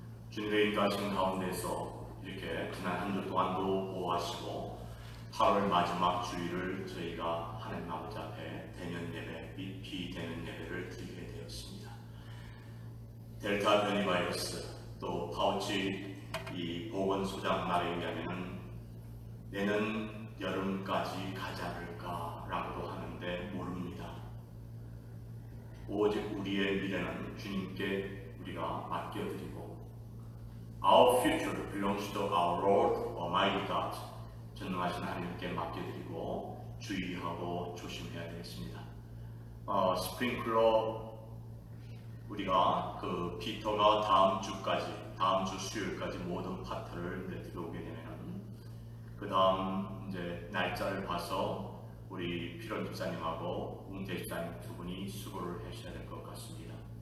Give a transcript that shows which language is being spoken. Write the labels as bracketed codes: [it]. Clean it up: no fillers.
[ko] 주님의 인도하신 가운데서 이렇게 지난 한 주 동안도 보호하시고 8월 마지막 주일을 저희가 하나님 아버지 앞에 대면 예배 및 비대면 예배를 드리게 되었습니다. 델타 변이 바이러스 또 파우치 이 보건소장 말에 의하면 내년 여름까지 가지 않을까라고도 하는데 모릅니다. 오직 우리의 미래는 주님께 우리가 맡겨드리고 [en] Our future belongs to our Lord Almighty God. [ko] 전능하신 하나님께 맡겨드리고 주의하고 조심해야 되겠습니다. 스프링클러 우리가 그 피터가 다음 주 수요일까지 모든 파트를 들어오게 되면은 그 다음 이제 날짜를 봐서 우리 피런 집사님하고 웅태 집사님 두 분이 수고를 하셔야 될 것 같습니다.